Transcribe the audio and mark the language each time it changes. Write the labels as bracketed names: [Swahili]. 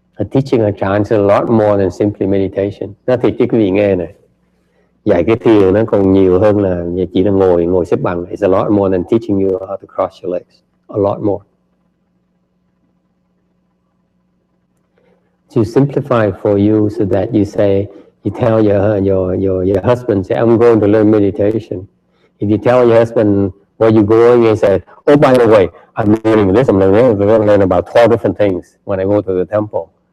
[English] Teaching a chant is a lot more than simply meditation. [Vietnamese] Nó thiệt chứ quý vị nghe này. Dạy cái thiền nó còn nhiều hơn là chỉ là ngồi xếp bằng. [English] It's a lot more than teaching you how to cross your legs. A lot more. To simplify for you so that you say, you tell your husband, say, I'm going to learn meditation. If you tell your husband where you're going, he said, oh, by the way, I'm learning this, I'm going to learn about 12 different things when I go to the temple.